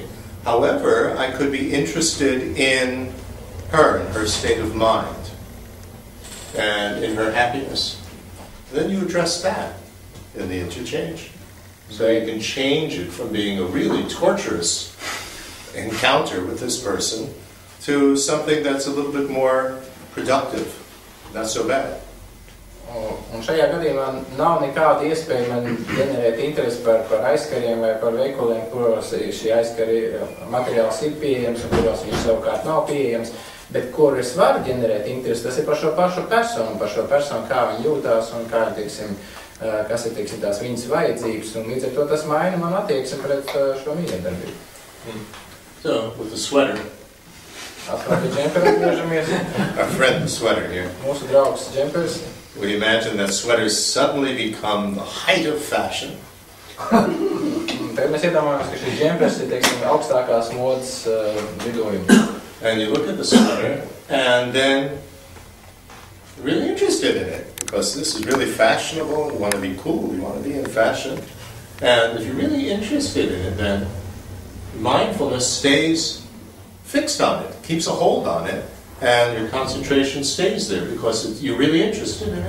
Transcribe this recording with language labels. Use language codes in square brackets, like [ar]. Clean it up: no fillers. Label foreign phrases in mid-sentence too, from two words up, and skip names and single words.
[en] However, I could be interested in her, in her state of mind, and in her happiness. Then you address that in the interchange. So you can change it from being a really torturous encounter with this person to something that's a little bit more productive, not so bad. [lv] Un šajā gadījumā nav nekāda iespēja man ģenerēt interesi par aizkariem vai par veikaliem, kuros šī aizkari materiāls ir pieejams un kuros viņš savukārt nav pieejams. Bet kur es varu ģenerēt interesi, tas ir par šo pašu personu, kā viņi jūtās un kā, teiksim, kas ir, teiksim, tās viņas vajadzības, un līdz ar to tas maina man attieksmi pret šo miedarbību. [en] So, with the sweater. [lv] Atkal pie džempera atgriežamies. [en] Our friend the sweater here. [lv] Mūsu draugs džempers. [en] We imagine that sweaters suddenly become the height of fashion. [lv] Tagad mēs iedomājamies, ka šis džempers ir, teiksim, augstākās modas vidojums. [en] And you look at the sweater, and then you're really interested in it, because this is really fashionable, you want to be cool, you want to be in fashion. And if you're really interested in it, then mindfulness stays fixed on it, keeps a hold on it, and your concentration stays there, because you're really interested in it.